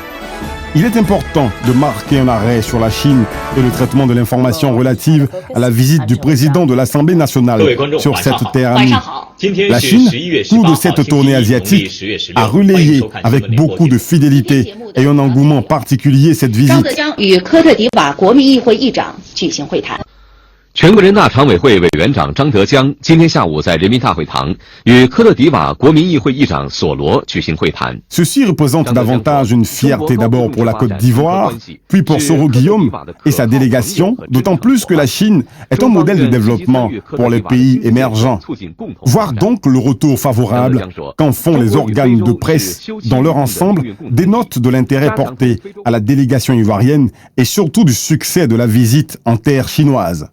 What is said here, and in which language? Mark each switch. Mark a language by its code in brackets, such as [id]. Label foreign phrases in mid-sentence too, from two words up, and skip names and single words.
[fr] Il est important de marquer un arrêt sur la Chine et le traitement de l'information relative à la visite du président de l'Assemblée nationale sur cette terre amie. La Chine, clou de cette tournée asiatique, a relayé avec beaucoup de fidélité et un engouement particulier cette visite. [zh] 全国人大常委会委员长张德江今天下午在人民大会堂与科特迪瓦国民议会议长索罗举行会谈。 [fr] Ceci représente davantage une fierté d'abord pour la Côte d'Ivoire, puis pour Soro Guillaume et sa délégation, d'autant plus que la Chine est un modèle de développement pour les pays émergents. Voir donc le retour favorable qu'en font les organes de presse dans leur ensemble dénote de l'intérêt porté à la délégation ivoirienne et surtout du succès de la visite en terre chinoise.